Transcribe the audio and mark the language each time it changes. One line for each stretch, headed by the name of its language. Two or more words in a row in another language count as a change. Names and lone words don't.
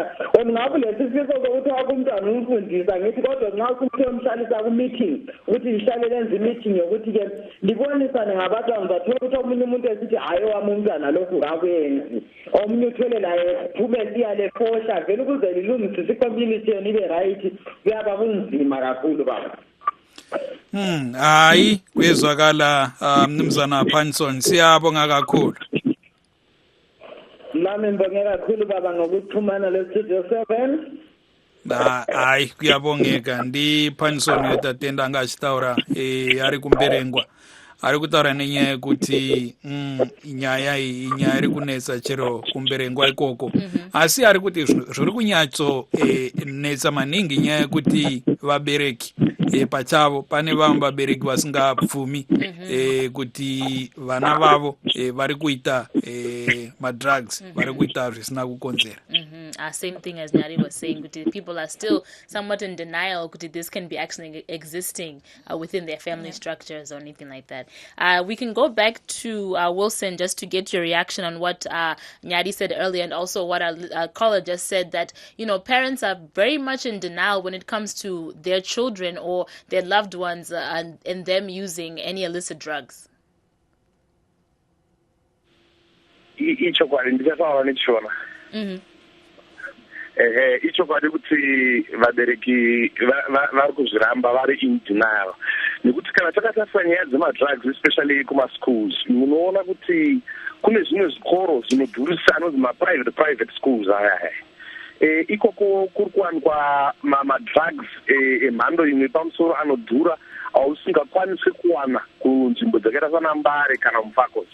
North Ndebele: Ngabe lesi sifiso sokuthi umntwana umfundisa ngithi kodwa nxa usumhlalisa ku-meeting ukuthi lihlale lenze i-meeting yokuthi-ke libonisane ngabantwana uzathola ukuthi omunye umuntu esithi hhayi owami umntwana lokhu kakuyenzi omunye uthole laye phume siyale fohla vele ukuze lilungisise i-community yona ibe right kuyaba kunzima kakhulu baba. Hayi kuyezwakala mnumzana Panson siyabonga kakhulu. Nami ngibonge kakhulu baba ngokuxhumana le-Studio 7. Hayi kuyabongeka
Shona: ndi Panson yotatenda ngachitaura ari kumberengwa ari kutaura nenyaya yekuti nyaya iri kunetsa chero kumberengwa ikoko asi ari kuti zviri kunyatso netsa maningi nyaya yekuti vabereki pachavo pane vamwe vabereki vasingapfumi kuti vana vavo vari kuita madrugs vari kuita zvisina kukonzera.
English: Same thing as Nyari was saying, people are still somewhat in denial this can be actually existing within their family structures or anything like that. We can go back to Wilson just to get your reaction on what Nyari said earlier, and also what our caller just said, that parents are very much in denial when it comes to their children or their loved ones and them using any illicit drugs.
Shona: Ichokwadi ndichasawa nechishona ichokwadi kuti vabereki vari kuzviramba vari
English: in denial
Shona: nekuti kana takatarisa nyaya dzemadrugs especially kumaschools munoona kuti kune zvimwe zvikoro zvinodhurisa anonzi
English: maprivate schools
Shona: aya ikoko kuri kuwanikwa madrugs emhando imwe pamusoro anodhura ausingakwanisi kuwana kunzvimbo dzakaita sana Mbare kana Mufakoti.